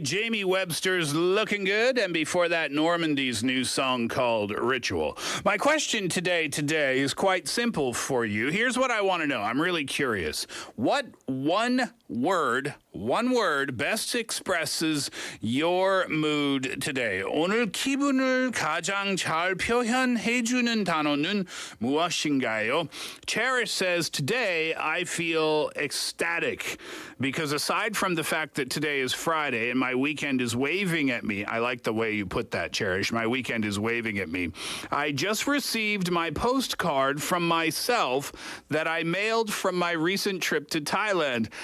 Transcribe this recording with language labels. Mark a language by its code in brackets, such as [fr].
[en] Jamie Webster's Looking Good, and before that, Normandy's new song called Ritual. My question today is quite simple for you. Here's what I want to know. I'm really curious. What one word best expresses your mood today? [ko] 오늘 기분을 가장 잘 표현해주는 단어는 무엇인가요? [en] Cherish says, today I feel ecstatic because aside from the fact that today is Friday and my weekend is waving at me, I like the way you put that, Cherish. My weekend is waving at me. I just received my postcard from myself that I mailed from my recent trip to Thailand.